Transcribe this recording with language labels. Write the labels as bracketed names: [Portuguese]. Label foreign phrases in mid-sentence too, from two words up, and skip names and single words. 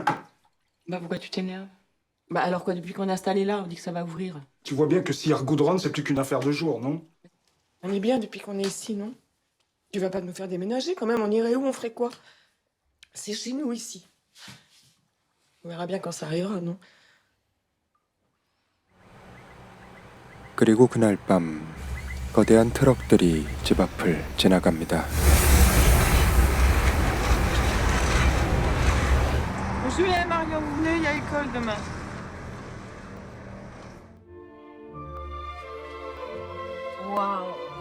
[French] Bah pourquoi tu t'énerves? Bah alors quoi, depuis qu'on est installé là, on dit que ça va ouvrir. Tu vois bien que s'il regoudronne, c'est plus qu'une affaire de jour, non? On est bien depuis qu'on est ici, non? Tu vas pas nous faire déménager quand même, on irait où, on ferait quoi? C'est chez nous ici. On verra bien quand ça arrivera, non? [Korean] 그리고 그날 밤 거대한 트럭들이 집 앞을 지나갑니다. [French] Julien et Marion, vous venez, il y a école demain. Waouh.